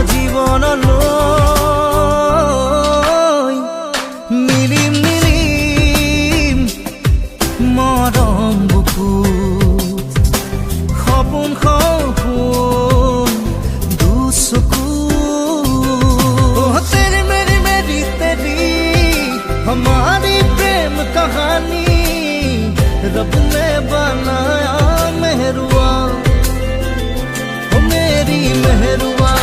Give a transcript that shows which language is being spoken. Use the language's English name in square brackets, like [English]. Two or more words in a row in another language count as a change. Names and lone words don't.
[Assamese] জীৱনলৈ নীলিম নীলিম মৰম বুকুত সপোন সপোন দুচকুত [Hindi] तेरी मेरी मेरी तेरी हमारी प्रेम कहानी रब ने बनाया मेहरुआ हो मेरी मेहरुआ